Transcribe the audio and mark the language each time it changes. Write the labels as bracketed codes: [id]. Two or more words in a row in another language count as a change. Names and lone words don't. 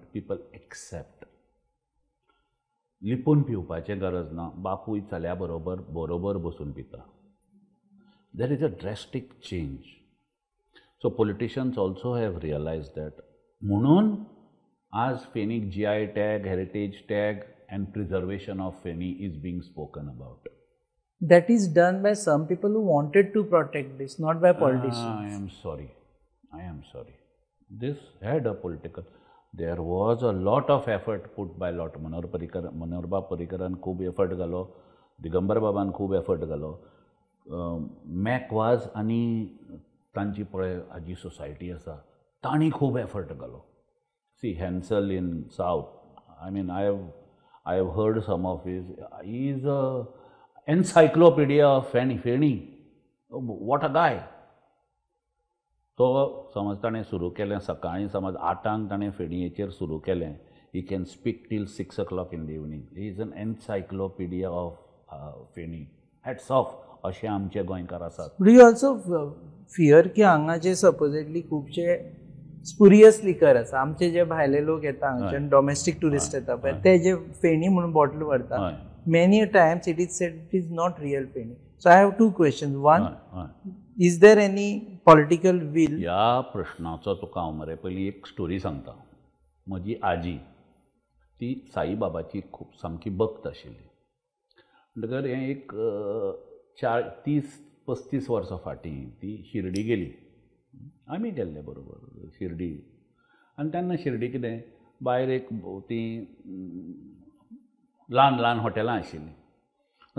[en] people accept. [kok] लिपून पिवपाचें गरज ना. बापूय चल्या बरोबर बसून पिता. [en] There is a drastic change. So politicians also have realise that. [kok] म्हणून आज फेनीक [en] GI tag, heritage tag and preservation of feni is being spoken about. That is done by some people who wanted to protect this, not by politicians. I am sorry. This had a political. There was a lot of effort put by [kok] मनोहरबा पर्रीकरान खूब एफर्ट घालो, दिगंबर बाबान खूब एफर्ट घालो, मॅकवाज आनी तांची पळय हाजी सोसायटी आसा तांणी खूब एफर्ट घालो. [en] see Hansel in south, I mean I have heard some of his. He is a encyclopedia of फेणी. What a guy. [kok] तो समज ताणें सुरू केलें सकाळीं समज 8 ताणें फेणयेचेर सुरू केलें. [en] He can speak till 6 o'clock in the evening. He is an encyclopedia of feni. hats off [kok] अशे आमचे गोंयकार आसात. [en] Do you also fear [kok] की हांगाचे सपोजिटली खुबशे [en] spurious liquor [kok] आसा? आमचे जे भायले लोक येता हांगच्यान [en] domestic tourist [kok] येता पळय, ते जे फेणी म्हणून बॉटल व्हरता, [en] many times it is said it is not real फेणी. So I have two questions. One, is there any political will? [kok] ह्या प्रश्नाचो तुका हांव मरे पयलीं एक स्टोरी सांगता. म्हजी आजी ती साईबाबाची खूब सामकी भक्त आशिल्ली. म्हणटकर हें एक 30-35 वर्सां फाटीं ती शिर्डी गेली. आमी गेल्ले बरोबर शिर्डी. आनी तेन्ना शिर्डी कितें भायर एक ती ल्हान हॉटेलां आशिल्लीं.